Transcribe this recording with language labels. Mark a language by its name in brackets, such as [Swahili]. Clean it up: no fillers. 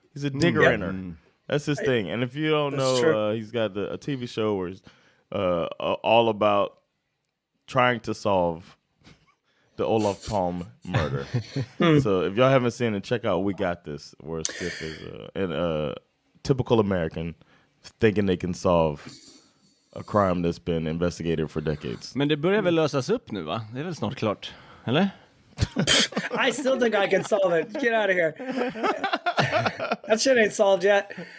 [English] He's a digger-inner. That's his thing. And if you don't know, he's got a TV show where he's all about trying to solve the Olof Palme murder. So if y'all haven't seen it, check out We Got This, where Skiff is a typical American thinking they can solve a crime that's been investigated for decades. [Swedish] Men det börjar väl lösas upp nu, va? Det är väl snart klart, eller? [English] I still think I can solve it. Get out of here. That shit ain't solved yet.